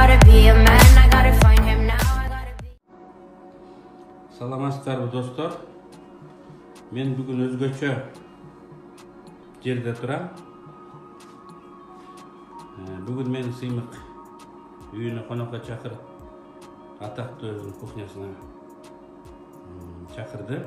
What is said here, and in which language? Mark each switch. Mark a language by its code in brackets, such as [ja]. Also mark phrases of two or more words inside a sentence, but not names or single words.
[en] be a man, I gotta find him now, I gotta be. [ky] Саламатсыздарбы достор. Мен бүгүн өзгөчө жерде турам. Бүгүн мени сыймык үйүнө конокко чакырып, атактуу өзүнүн кухнясына чакырды.